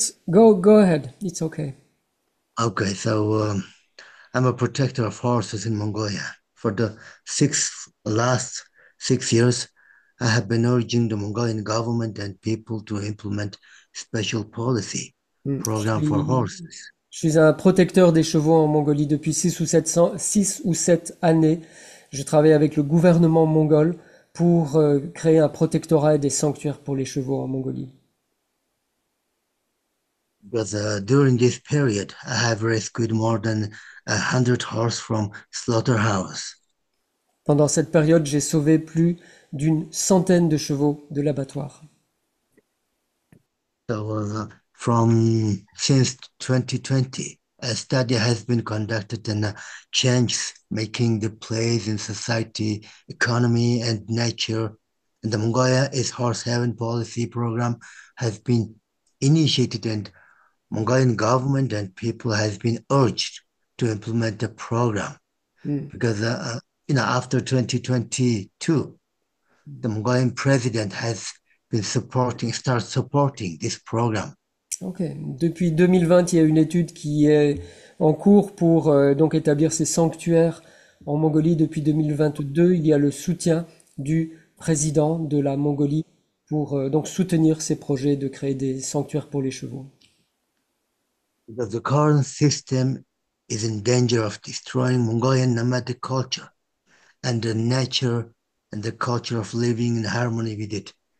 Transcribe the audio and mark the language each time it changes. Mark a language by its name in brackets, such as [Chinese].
[English] Go ahead. It's okay. Okay. So I'm a protector of horses in Mongolia. For the last 6 years, I have been urging the Mongolian government and people to implement special policy program for horses. [French] Je suis un protecteur des chevaux en Mongolie depuis 6 ou 7 années. Je travaille avec le gouvernement mongol pour créer un protectorat et des sanctuaires pour les chevaux en Mongolie. [English] Because during this period, I have rescued more than 100 horses from slaughterhouse. [French] Pendant cette période, j'ai sauvé plus d'une centaine de chevaux de l'abattoir. [English] So since 2020, a study has been conducted and changes making the place in society, economy, and nature. And the Mongolia is Horse Heaven policy program has been initiated, and Mongolian government and people has been urged to implement the program because after 2022, the Mongolian president has been supporting this program. [French] Ok. Depuis 2020, il y a une étude qui est en cours pour donc établir ces sanctuaires en Mongolie. Depuis 2022, il y a le soutien du président de la Mongolie pour donc soutenir ces projets de créer des sanctuaires pour les chevaux. [English] Because the current system is in danger of destroying Mongolian nomadic culture and the nature and the culture of living in harmony with it.